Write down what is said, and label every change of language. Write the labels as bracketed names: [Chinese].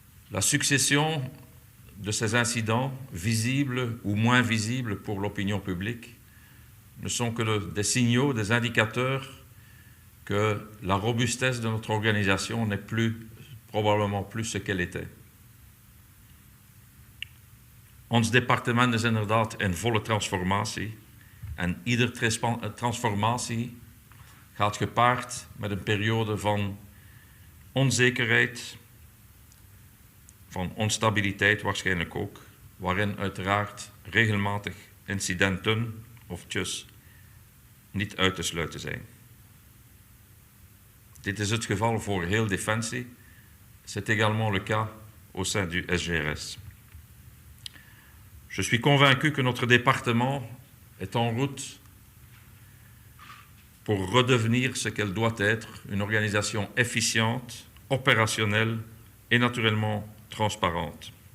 [French] La succession de ces incidents, visibles ou moins visibles pour l'opinion publique, ne sont que des signaux, des indicateurs que la robustesse de notre organisation n'est probablement plus ce qu'elle était. [Dutch] Ons departement is inderdaad in volle transformatie en iedere transformatie gaat gepaard met een periode van onzekerheid, van onstabiliteit waarschijnlijk ook, waarin uiteraard regelmatig incidenten of tjus niet uit te sluiten zijn. Dit is het geval voor heel Defensie. [French] C'est également le cas au sein du SGRS. Je suis convaincu que notre département est en route pour redevenir ce qu'elle doit être, une organisation efficiente, opérationnelle et naturellement transparente.